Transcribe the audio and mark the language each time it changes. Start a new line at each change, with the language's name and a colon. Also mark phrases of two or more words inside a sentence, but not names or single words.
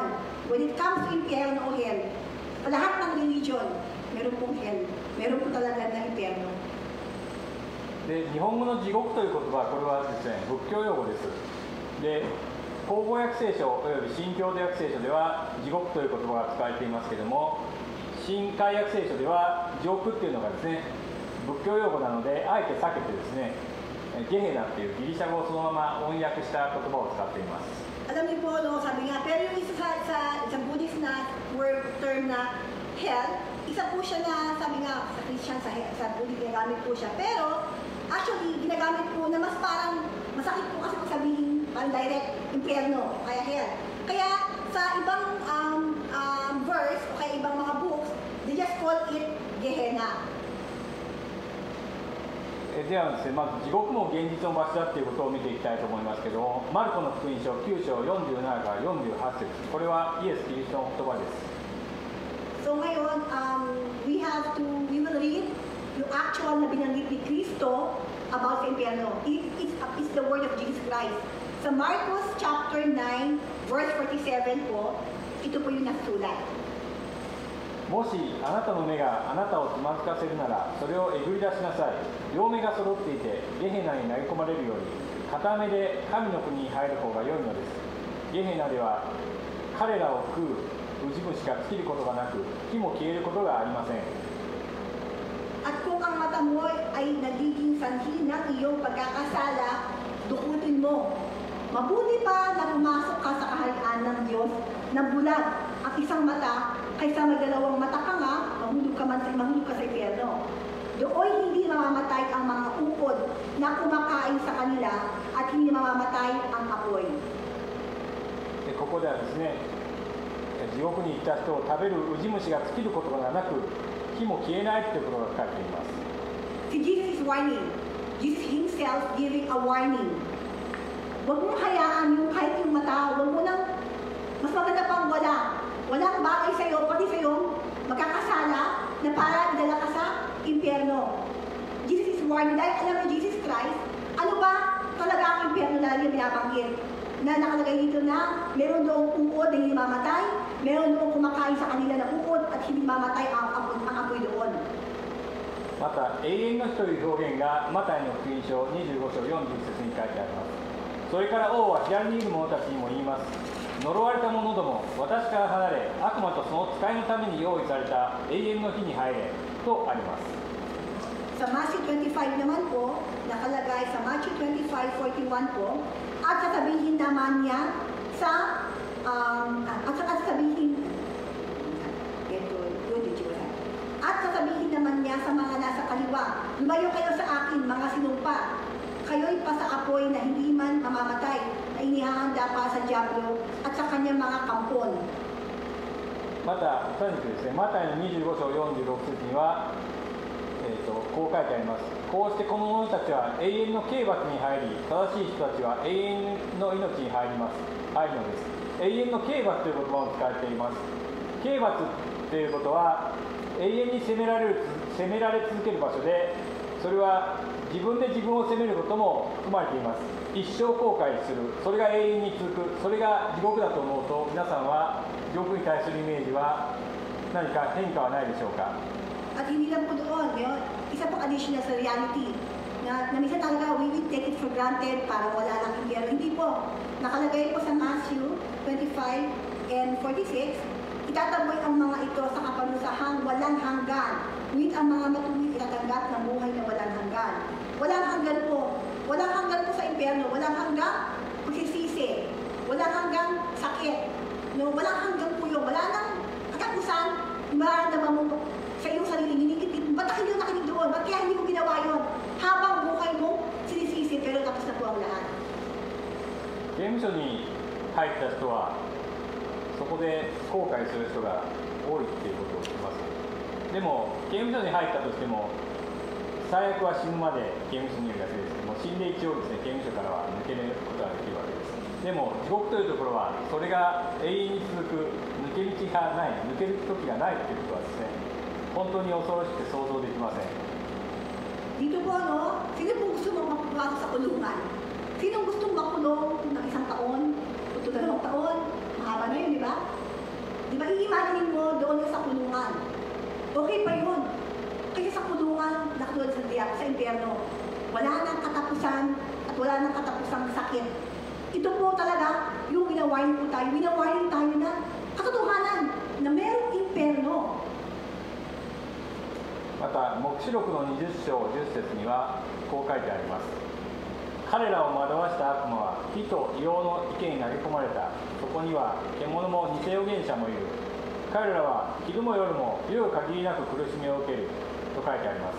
English: When it comes to
Filipino: impyerno o hell, lahat ng religion, meron pong hell. Meron po talaga na impyerno.
Japanese: で、日本語の地獄という言葉はこれはですね、仏教用語です。で、口語訳聖書および新共同訳聖書では地獄という言葉が使われていますけれども、新海訳聖書では地獄っていうのがですね、仏教用語なのであえて避けてですね、ゲヘナっていうギリシャ語をそのまま翻訳した言葉を使っています。
Filipino: Alam niyo po, no, sabi nga, pero yung isa sa Buddhist na
English: word term
Filipino: na hell, isa po siya na, sabi nga, sa Christian, sa Buddhist, ginagamit po siya. Pero, actually, ginagamit po na mas parang, masakit po kasi kung sabihin, parang direct, impyerno, kaya hell. Kaya, sa ibang verse, o kaya ibang mga books,
English: they just call it Gehenna.
Japanese: ではですね、まず地獄も現実の場所だということを見ていきたいと思いますけども、マルコの福音書9章47から48節、これはイエス・キリストの言葉です。
Filipino: So ngayon,
English: we will read
Filipino: yung actual na binanggit ni Kristo about sa impyerno.
English: It's the word of Jesus Christ.
Filipino: Sa Marcos chapter 9, verse 47 po, ito po yung nasulat.
Japanese: もしあなたの目があなたをつまずかせるなら、それをえぐり出しなさい。両目が揃っていて、ゲヘナに投げ込まれるより、片目で神の国に入る方が良いのです。ゲヘナでは、彼らを食うウジ虫が尽きることがなく、火も消えることがありません。
Filipino: At kung ang mata mo ay nagiging sanhi ng iyong pagkakasala, dukutin mo. Mabuti pa na pumasok ka sa kaharian ng Diyos na bulag ang isang mata kaysa magdalawang mata ka nga, mahulog ka sa impyerno. Doon hindi mamamatay ang mga ukod na kumakain sa kanila at hindi mamamatay ang apoy.
Japanese: ここではですね、地獄に行った人を食べるウジ虫が尽きることがなく、火も消えないということが書かれています。
Filipino: Si
English: Jesus is warning. Jesus himself giving a warning.
Filipino: Huwag mong hayaan yung kahit yung mata, huwag mo nang, mas maganda pang walang bagay sa'yo, pati sa'yo, magkakasala na para idala ka sa impyerno.
English: Jesus is warning.
Filipino: Dahil alam mo, Jesus Christ, ano ba talaga ang impyerno na yung binabanggit? Na nakalagay dito na meron doong ukod na hindi mamatay, meron doong kumakain sa kanila na ukod at hindi mamatay ang apoy doon.
Japanese: また、永遠の日という表現がマタイの福音書25章40節に書いてあります。それから王は左にいる者たちにも言います。呪われた者ども、私から離れ、悪魔とその使いのために用意された永遠の火に入れとあります。
Filipino: Sa Matthew 25 naman po, nakalagay sa Matthew 25:41 po, at sasabihin naman niya sa at sasabihin naman niya sa mga nasa kaliwa, lumayo kayo sa akin, mga sinumpa. Kayo'y pa sa apoy na hindi man mamamatay, na inihahanda pa sa Diablo at sa kanyang mga kampon.
Japanese: また、さらにですね、マタイの25章46節には、こう書いてあります。こうしてこの者たちは永遠の刑罰に入り、正しい人たちは永遠の命に入るのです。永遠の刑罰という言葉を使っています。刑罰ということは、永遠に責められ続ける場所で、それは自分で自分を責めることも含まれています。一生後悔する、それが永遠に続く、それが地獄だと思うと、皆さんは地獄に対するイメージは何か変化はないでしょうか。
Filipino: At hindi lang po doon, isa pang additional sa reality, na minsan talaga
English: we will take it for granted
Filipino: para wala lang impyerno. Hindi po. Nakalagay po sa Matthew 25 and 46, itataboy ang mga ito sa kapanusahang walang hanggan. Ngunit ang mga matuwid itatanggap ng buhay na walang hanggan. Walang hanggan po. Walang hanggan po sa impyerno. Walang hanggan pagsisisi. Walang hanggan sakit. No, walang hanggan po yun. Wala nang katapusan. Mararamdaman mo sa iyong sarili, ninikipit, ba't hindi nakinig doon? Ba't kaya hindi mo ginawa yun? Habang buhay mo, sinisisi, pero tapos na po ang lahat.
Japanese: 刑務所に入った人は、そこで後悔する人が多いっていうことを聞きます。でも、刑務所に入ったとしても、最悪は死ぬまで刑務所にいるだけですけども、死んで一応ですね、刑務所からは抜けることができるわけです。でも、地獄というところは、それが永遠に続く、抜け道がない、抜ける時がないということはですね、本当に恐ろしくて想像できません。
Filipino: Dito po, no? Sino pong gusto magpapasok sa kulungan? Sino gustong makulong ng 1 taon? O 2 taon? Mahaba na yun, di ba? Di ba, i-imagine mo doon sa kulungan. Okay pa yun. Kasi sa kulungan, nakatulad sa impyerno, wala nang katapusan at wala nang katapusang sakit. Ito po talaga, yung winawarning po tayo. Winawarning tayo na katotohanan na merong impyerno.
Japanese: また、黙示録の20章10節にはこう書いてあります。彼らを惑わした悪魔は火と硫黄の池に投げ込まれた。そこには獣も偽預言者もいる。彼らは昼も夜も夜限りなく苦しみを受けると書いてあります。